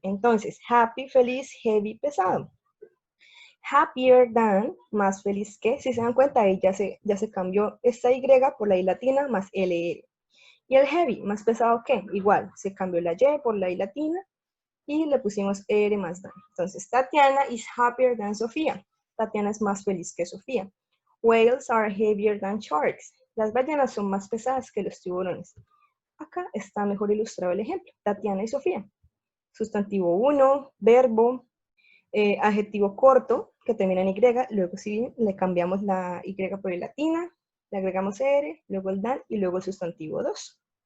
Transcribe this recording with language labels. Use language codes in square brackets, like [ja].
[es] Entonces, happy, feliz, heavy, pesado. [en] Happier than, [es] más feliz que, si se dan cuenta, ahí ya se cambió esta Y por la I latina más LR. Y el heavy, más pesado que, igual, se cambió la Y por la I latina y le pusimos ER más than. Entonces, [en] Tatiana is happier than Sofía. [es] Tatiana es más feliz que Sofía. [en] Whales are heavier than sharks. [es] Las ballenas son más pesadas que los tiburones. Acá está mejor ilustrado el ejemplo. Tatiana y Sofía. Sustantivo 1, verbo, adjetivo corto que termina en Y, luego sí le cambiamos la Y por I latina, le agregamos ER, luego el DAN y luego el sustantivo 2.